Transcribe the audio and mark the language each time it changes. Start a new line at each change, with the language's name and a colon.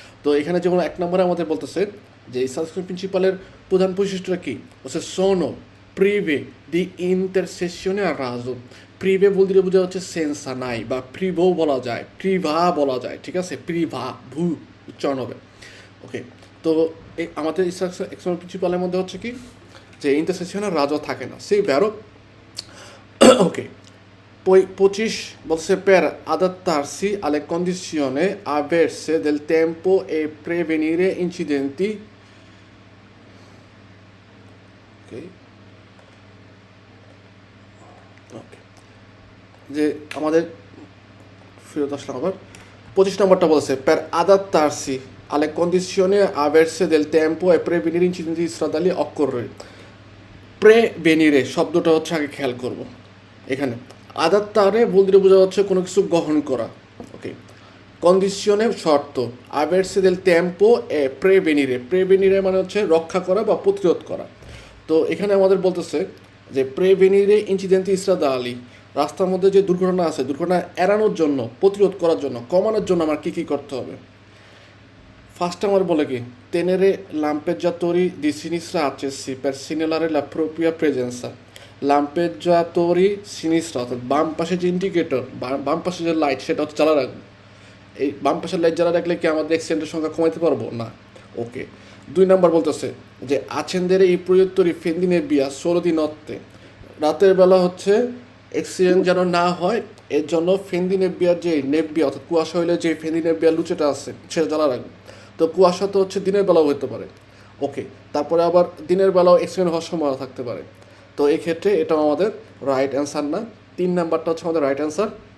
Bangla: তো এখানে যেমন 1 নম্বরে আমাদের বলতেছে যে স্ট্রাদা প্রিন্সিপালের প্রধান বৈশিষ্ট্যটা কী হচ্ছে সোনো প্রিভে দি ইন্টারসেসিওনে আর রাজো। প্রিভে বলতে বোঝা হচ্ছে সেন্সা নাই বা প্রিভো বলা যায়, প্রিভা বলা যায়, ঠিক আছে, প্রিভা ভু উচ্চারণ হবে। ওকে, তো এই আমাদের এক্সটার্নাল প্রিন্সিপালের মধ্যে হচ্ছে কি যে ইন্টারসেসিওনে আর রাজো থাকে না, সেই ভ্যারো।
Italian: ওকে, poi 25 volse per adattarsi alle condizioni avverse del tempo e prevenire incidenti.
English: Okay.
Italian: Okay.
Bangla: যে আমাদের ফেরত আসলাম আবার 25 নম্বরটা বলছে
Italian: per adattarsi alle condizioni avverse del tempo e prevenire incidenti stradali occorre।
Bangla: প্রেভেনিরে শব্দটা হচ্ছে আগে খেয়াল করব এখানে। আদাত্তারে বলতে বোঝা হচ্ছে কোনো কিছু গ্রহণ করা। ওকে, কন্ডিশনে শর্ত, আভেরসে দেল টেম্পো এ প্রেভেনিরে, প্রেভেনিরে মানে হচ্ছে রক্ষা করা বা প্রতিরোধ করা। তো এখানে আমাদের বলতেছে যে প্রেভেনিরে ইনসিডেন্টি ইসরাদা আলী, রাস্তার মধ্যে যে দুর্ঘটনা আছে দুর্ঘটনা এড়ানোর জন্য, প্রতিরোধ করার জন্য, কমানোর জন্য আমার কী কী করতে হবে। ফার্স্ট আমার বলে কি
Italian: tenere lampeggiatori di sinistra accesi per segnalare la propria presenza।
Bangla: লাম্পেজাতরি সিনিস্ট্রা অর্থাৎ বাম পাশে যে ইন্ডিকেটর, বাম পাশে যে লাইট সেটা হচ্ছে জ্বালা রাখবো। এই বাম পাশের লাইট জ্বালা রাখলে কি আমাদের অ্যাক্সিডেন্টের সংখ্যা কমাইতে পারবো না। ওকে, 2 নম্বর বলতেছে যে
Italian: accendere i proiettori fendi nebbia solo di notte।
Bangla: রাতের বেলা হচ্ছে অ্যাক্সিডেন্ট যেন না হয় এর জন্য ফেন্দি নেব্বিয়ার যে নেব্বিয়া অর্থাৎ কুয়াশা হইলে যে ফেন্দি নেব্বিয়ার লুচেটা আছে সেটা জ্বালা রাখবে। তো কুয়াশা তো হচ্ছে দিনের বেলাও হতে পারে। ওকে, তারপরে আবার দিনের বেলাও অ্যাক্সিডেন্ট হওয়ার সম্ভাবনা থাকতে পারে। তো এই ক্ষেত্রে এটাও আমাদের রাইট অ্যান্সার না। 3 নাম্বারটা হচ্ছে আমাদের রাইট অ্যান্সার।